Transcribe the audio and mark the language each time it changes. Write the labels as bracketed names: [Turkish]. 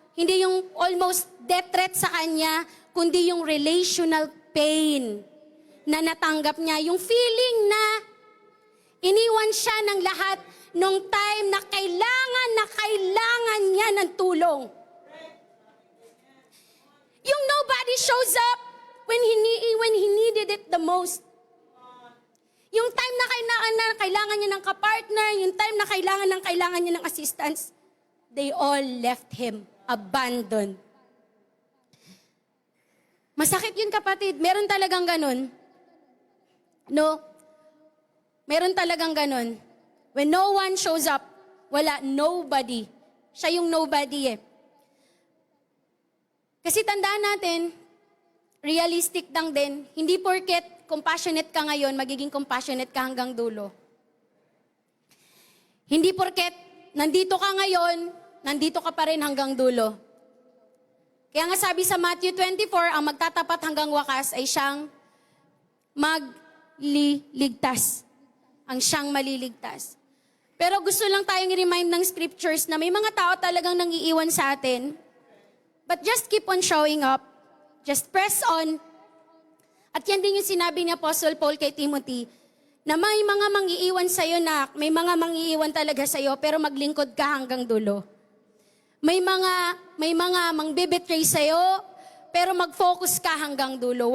[Filipino] Hindi yung [English] almost death threat [Filipino] sa kanya, kundi yung [English] relational pain [Filipino] na natanggap niya. Yung feeling na iniwan siya ng lahat nung time na kailangan niya ng tulong. Yung [English] nobody shows up when he needed it the most. [Filipino] Yung time na kailangan niya ng kapartner, yung time na kailangan niya ng assistance, [English] they all left him, abandoned. [Filipino] Masakit yun, kapatid. Meron talagang ganun. No? Meron talagang ganun. [English] When no one shows up, [Filipino] wala, [English] nobody. [Filipino] Siya yung nobody eh. Kasi tandaan natin, realistic lang din, hindi porket compassionate ka ngayon, magiging compassionate ka hanggang dulo. Hindi porket nandito ka ngayon, nandito ka pa rin hanggang dulo. Kaya nga sabi sa Matthew 24, ang magtatapat hanggang wakas ay siyang magliligtas. Ang siyang maliligtas. Pero gusto lang tayong i-remind ng scriptures na may mga tao talagang nangiiwan sa atin. [English] But just keep on showing up. Just press on. [Filipino] At yan din yung sinabi ni Apostle Paul kay Timothy, na may mga mangiiwan sa'yo na, may mga mangiiwan talaga sa'yo, pero maglingkod ka hanggang dulo. May mga mangbibetray sa'yo, pero mag-focus ka hanggang dulo.